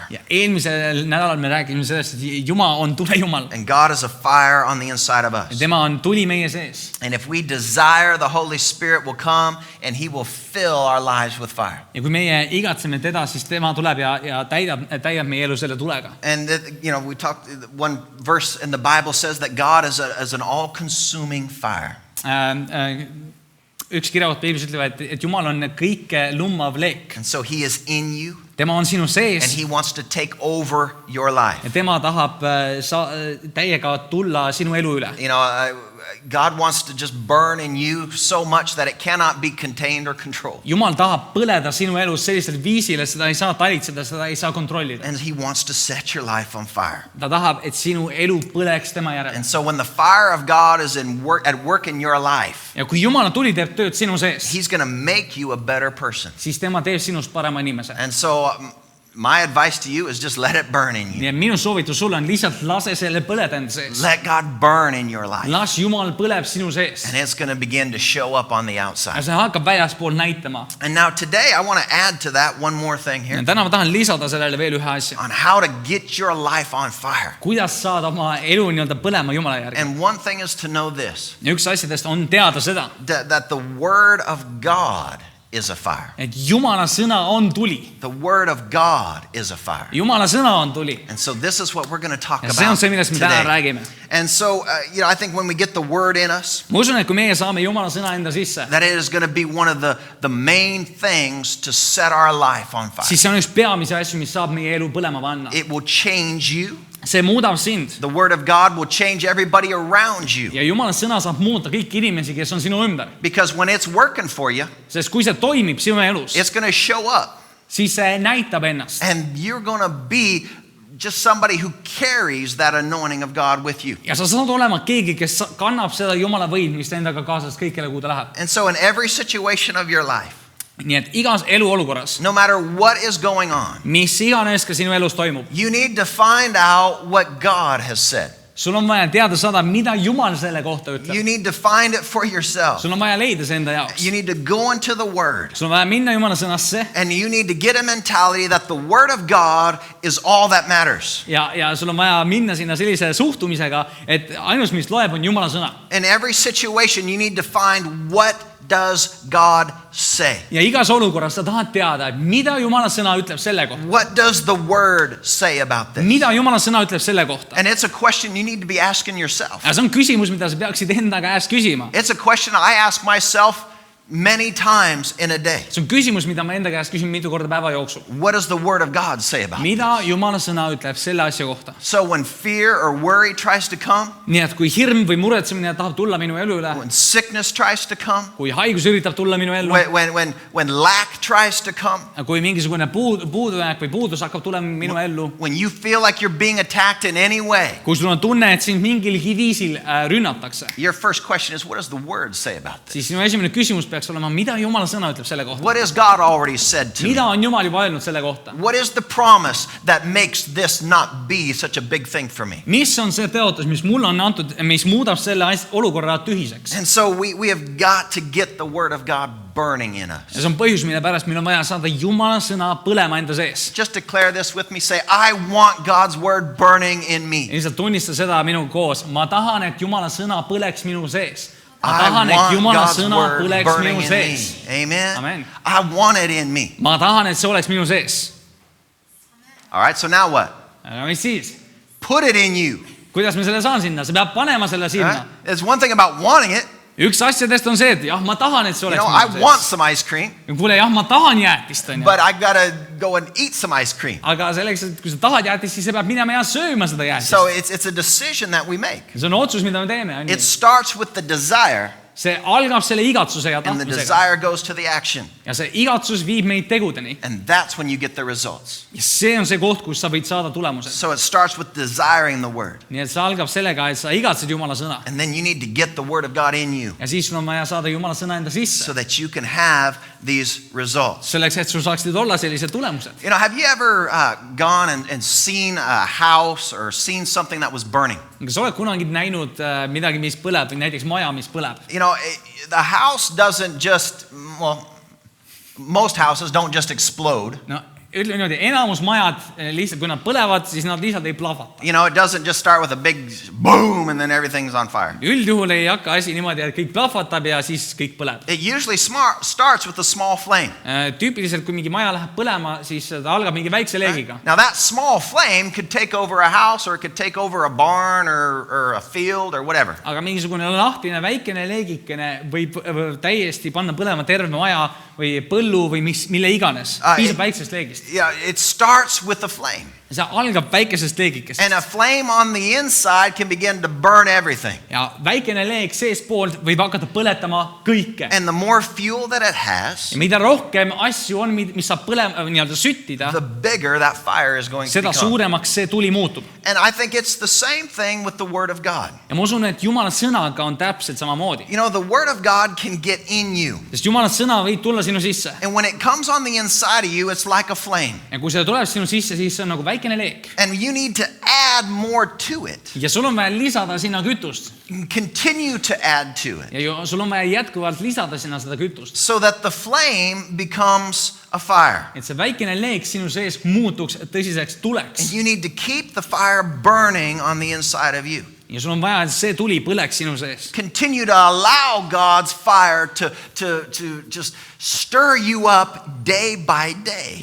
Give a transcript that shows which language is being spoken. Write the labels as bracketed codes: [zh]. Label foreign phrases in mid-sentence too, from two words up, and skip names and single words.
[et] Ja eelmisel nädalal me rääkisime sellest, et Jumal on tulejumal. [en] And God is a fire on the inside of us. [et] Tema on tuli meie sees. [en] And if we desire, the Holy Spirit will come and he will fill our lives with fire. [et] Ja kui meie igatseme teda, siis tema tuleb ja täidab meie elu selle tulega. [en] And we talked, one verse in the Bible says that God is an all-consuming fire. [et] Üks kirjakoht Piiblis ütleb, et Jumal on kõike lummav leek. [en] And so he is in you. [et] Tema on sinu [en] And [et] sees [en] he wants to take over your life. [et] ja tema tahab täiega tulla sinu elu üle. [en] God wants to just burn in you so much that it cannot be contained or controlled. [et] Jumal tahab põleda sinu elus sellisel viisil, et seda ei saa talitseda, seda ei saa kontrollida. [en] And he wants to set your life on fire. [et] Ta tahab, et sinu elu põleks tema järel. [en] And so when the fire of God is at work in your life, [et] Ja kui Jumala tuli teeb tööd sinu sees, [en] he's going to make you a better person. [et] siis tema teeb sinust parema inimese. [en] And so my advice to you is just let it burn in you. [et] Ja minu soovitus sulle on lihtsalt lase selle põleda enda sees. [en] Let God burn in your life. [et] Las Jumal põleb sinu sees. [en] And it's going to begin to show up on the [et] Ja [en] outside. [et] see hakkab väljaspool näitama. [en] And now today I want to add to that one more thing [et] Ja [en] here [et] täna ma tahan lisada sellele veel ühe asja. [en] on how to get your life on fire. [et] Kuidas saada oma elu nii-öelda põlema Jumala järgi. [en] And one thing is to know this, [et] Ja üks asjadest on teada seda, [en] that the word of God is a fire. [et] et Jumala sõna on tuli. [en] The word of God is a fire. [et] Jumala sõna on tuli. [en] And so this is what we're going to talk [et] Ja see on [en] about [et] see, millest me täna [en] today. [et] räägime. [en] And so, I think when we get the word in us, [et] Ma usun, et kui meie saame Jumala sõna enda sisse, [en] that it is going to be one of the main things to set our life on fire. [et] siis see on üks peamisi asju, mis saab meie elu põlema panna. [en] It will change you. [et] See muudab sind. [en] The word of God will change everybody around you. [et] Ja Jumala sõna saab muuta kõiki inimesi, kes on sinu ümber. [en] Because when it's working for you, [et] Sest kui see toimib sinu elus, [en] it's going to show up. [et] siis see näitab ennast. [en] And you're going to be just somebody who carries that anointing of God with you. [et] Ja sa saad olema keegi, kes kannab seda Jumala võidmist endaga kaasas kõikjale, kuhu ta läheb. [en] And so in every situation of your life, [et] Nii et igas eluolukorras, [en] no matter what is going on, [et] mis iganes ka sinu elus toimub, [en] you need to find out what God has said. [et] sul on vaja teada saada, mida Jumal selle kohta [en] You [et] ütleb. [en] need to find it for yourself. [et] Sul on vaja leida see enda jaoks. [en] You need to go into the Word. [et] Sul on vaja minna Jumala sõnasse [en] And you need to get a mentality that the Word of God is all that matters. [et] ja sul on vaja minna sinna sellise suhtumisega, et ainus, mis loeb, on Jumala sõna. [en] In every situation, you need to find what does God say. [et] Ja igas olukorras sa tahad teada, et mida Jumala sõna ütleb selle kohta. [en] What does the Word say about this? [et] Mida Jumala sõna ütleb selle kohta. [en] And it's a question you need to be asking yourself. [et] Ja see on küsimus, mida sa peaksid enda käest küsima. [en] It's a question I ask myself many times in a day. [et] See on küsimus, mida ma enda käest küsin mitu korda päeva jooksul. [en] What does the Word of God say about it? [et] Mida Jumala sõna ütleb selle asja kohta. [en] So when fear or worry tries to come, [et] Nii et kui hirm või muretsemine tahab tulla minu elu üle, [en] when sickness tries to come, [et] kui haigus üritab tulla minu ellu, [en] when lack tries to come, [et] kui mingisugune puudujääk või puudus hakkab tulema minu ellu, [en] when you feel like you're being attacked in any way, [et] kui sul on tunne, et sind mingilgi viisil rünnatakse, [en] your first question is, what does the Word say about this? [et] siis sinu esimene küsimus peaks olema, mida Jumala sõna ütleb selle kohta. [en] What has God already said to me? [et] Mida on Jumal juba öelnud selle kohta? [en] What is the promise that makes this not be such a big thing for me? [et] Mis on see tõotus, mis mulle on antud, mis muudab selle olukorra tühiseks? [en] And so we have got to get the Word of God burning in us. [et] Ja see on põhjus, mille pärast meil on vaja saada Jumala sõna põlema enda sees. [en] Just declare this with me. Say, I want God's Word burning in me. [et] Lihtsalt tunnista seda minuga koos. Ma tahan, et Jumala sõna põleks minu sees. Ma [en] I [et] tahan, et [en] want [et] Jumala [en] God's [et] sõna [en] Word [et] põleks [en] burning [et] minu [en] in [et] sees. [en] me. Amen. Amen. I want it in me. [et] Ma tahan, et see oleks minu sees. [en] All right, so now what? [et] Aga mis siis? [en] Put it in you. [et] Kuidas me selle saan sinna? Sa peab panema selle [en] All [et] sinna. [en] right? There's one thing about wanting it. [et] Üks asjadest on see, et jah, ma tahan, et see [en] You [et] oleks [en] know, I [et] minu [en] want [et] sees. [en] some ice cream, [et] Kuule, jah, ma tahan jäätist, on ju. [en] but I gotta go and eat some ice cream. [et] Aga selleks, et kui sa tahad jäätist, siis sa pead minema ja sööma seda jäätist. [en] So it's a decision that we make. [et] See on otsus, mida me teeme. On [en] It [et] ju. [en] starts with the desire, [et] see algab selle igatsuse ja [en] And the [et] tahtmisega [en] desire goes to the action. [et] ja see igatsus viib meid tegudeni [en] And that's when you get the results. [et] ja see on see koht, kus sa võid saada tulemused. [en] So it starts with desiring the word. [et] Nii et see algab sellega, et sa igatsed Jumala sõna [en] And then you need to get the word of God in you [et] ja siis sul on vaja saada Jumala sõna enda sisse. [en] so that you can have these results. [et] Selleks, et sul saaksid olla sellised tulemused. [en] You know, have you ever gone and seen a house or seen something that was burning? [et] Kas sa oled kunagi näinud midagi, mis põleb, näiteks maja, mis põleb? [en] You know, the house doesn't just, well, most houses don't just explode. [et] No, ütleme niimoodi, enamus majad lihtsalt, kui nad põlevad, siis nad lihtsalt ei plahvata. [en] You know, it doesn't just start with a big boom and then everything's on fire. [et] Üldjuhul ei hakka asi niimoodi, et kõik plahvatab ja siis kõik põleb. [en] It usually starts with a small flame. [et] Tüüpiliselt, kui mingi maja läheb põlema, siis ta algab mingi väikse leegiga. [en] Now that small flame could take over a house or it could take over a barn or a field or whatever. [et] Aga mingisugune lahtine väikene leegikene võib täiesti panna põlema terve maja või põllu või mille iganes. Piisab väiksest leegist. [en] Yeah, it starts with a flame. [et] See algab väikesest leegikest. [en] And a flame on the inside can begin to burn everything. [et] Ja väikene leeg seespoolt võib hakata põletama kõike. [en] And the more fuel that it has, [et] Ja mida rohkem asju on, mis saab nii-öelda süttida, [en] the bigger that fire is going to [et] seda [en] become. [et] suuremaks see tuli muutub. [en] And I think it's the same thing with the Word of God. [et] Ja ma usun, et Jumala sõnaga on täpselt samamoodi. [en] You know, the Word of God can get in you. [et] Sest Jumala sõna võib tulla sinu sisse. [en] And when it comes on the inside of you, it's like a flame. [et] Ja kui see tuleb sinu sisse, siis see on nagu väikene leek. [en] And you need to add more to it. [et] Ja sul on vaja lisada sinna kütust. [en] Continue to add to it. [et] Ja sul on vaja jätkuvalt lisada sinna seda kütust. [en] So that the flame becomes a fire. [et] Et see väikene leek sinu sees muutuks tõsiseks tuleks. [en] And you need to keep the fire burning on the inside of you. [et] Ja sul on vaja, et see tuli põleks sinu sees. [en] Continue to allow God's fire to just stir you up day by day.